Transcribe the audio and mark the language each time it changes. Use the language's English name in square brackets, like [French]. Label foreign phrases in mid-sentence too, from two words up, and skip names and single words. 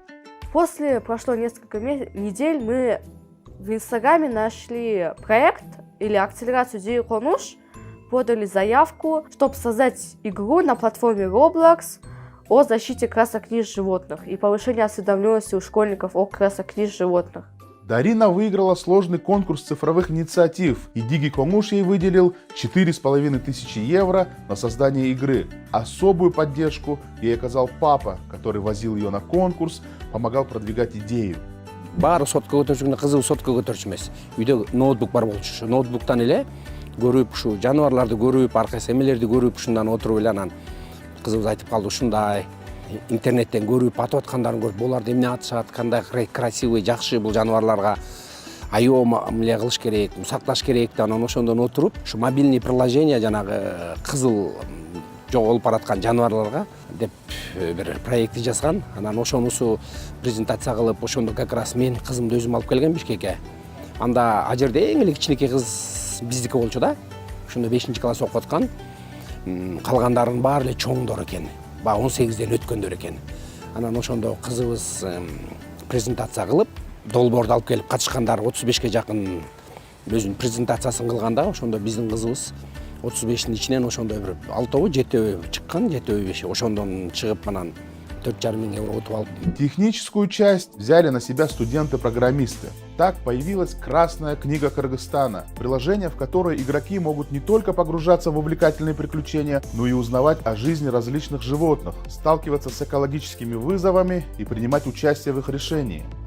[Russian] Прошло несколько недель, мы в Инстаграме нашли проект или акселерацию Дириконуш, подали заявку, чтобы создать игру на платформе Roblox о защите краснокнижных животных и повышении осведомленности у школьников о краснокнижных животных. Дарина выиграла сложный конкурс цифровых инициатив, и Дигиконуш ей выделил 4500 евро на создание игры. Особую поддержку ей оказал папа, который возил ее на конкурс, помогал продвигать идею. [Kyrgyz] Бары сотка көтөрүшүнө кызыл сотка көтөрчү эмес. Үйдө ноутбук бар болчу. Ноутбуктан эле көрүп, ушу жаныбарларды көрүп, аркасы эмелерди көрүп, ушундан отуруп эле анан кызыбыз айтып калды, ушундай интернеттен көрүп, атып аткандарын көрүп, буларды эмне атышат, кандай красивый, жакшы бул жаныбарларга айоо эмне кылыш керек, сакташ керек деп анан ошондон отуруп, ушу [Russian] мобильный приложение [Kyrgyz] жанагы кызыл жоголуп бараткан жаныбарларга деп бир проекти жазган. Анан ошонусу презентация кылып, ошондо [Russian] как раз [Kyrgyz] мен кызымды өзүм алып келген Бишкекке. Анда а жерде эң эле кичинекей кыз биздики болчу да. Ошондо 5-класс окуп аткан. Калгандарынын баары эле чоңдор экен. 18-ден өткөндөр экен. Анан ошондо кызыбыз презентация кылып, долбоорду алып келип катышкандар 35ке жакын өзүнүн презентациясын кылганда, ошондо биздин кызыбыз 35-тин ичинен ошондой бир 6-7 чыккан, 7-5. Ошондон чыгып анан 4,5 мың евро утуп алып. [Russian] Техническую часть взяли на себя студенты-программисты. Так появилась Красная книга Кыргызстана, приложение, в которое игроки могут не только погружаться в увлекательные приключения, но и узнавать о жизни различных животных, сталкиваться с экологическими вызовами и принимать участие в их решении.